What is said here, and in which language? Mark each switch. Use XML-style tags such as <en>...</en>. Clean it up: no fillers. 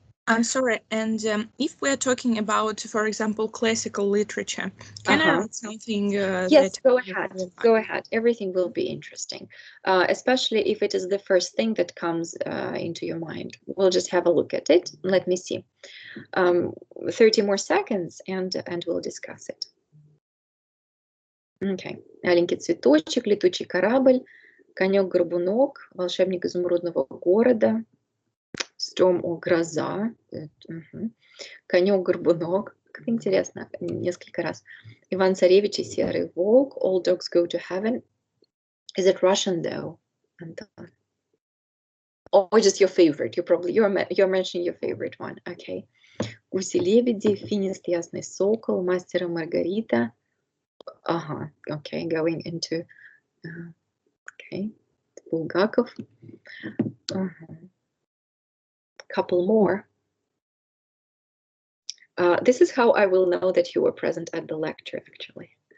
<en>I'm sorry, and if we're talking about, for example, classical literature, can I read something Yes, that... go ahead. Go ahead. Everything will be interesting, especially if it is the first thing that comes into your mind. We'll just have a look at it. Let me see. 30 more seconds, and we'll discuss it. Okay.</en> <ru>Аленький цветочек, летучий корабль, конек-горбунок, волшебник изумрудного города, Storm or гроза, конек-горбунок, как интересно, несколько раз.</ru> <en>Иван-царевич и серый волк, All dogs go to heaven. Is it Russian though, Anton? Or just your favorite? You're mentioning your favorite one. Okay.</en> <ru>Гуси-лебеди, Финист ясный сокол, Мастер и Маргарита.</ru> <en>Okay, going into okay, Bulgakov. Couple more. This is how I will know that you were present at the lecture, actually.</en>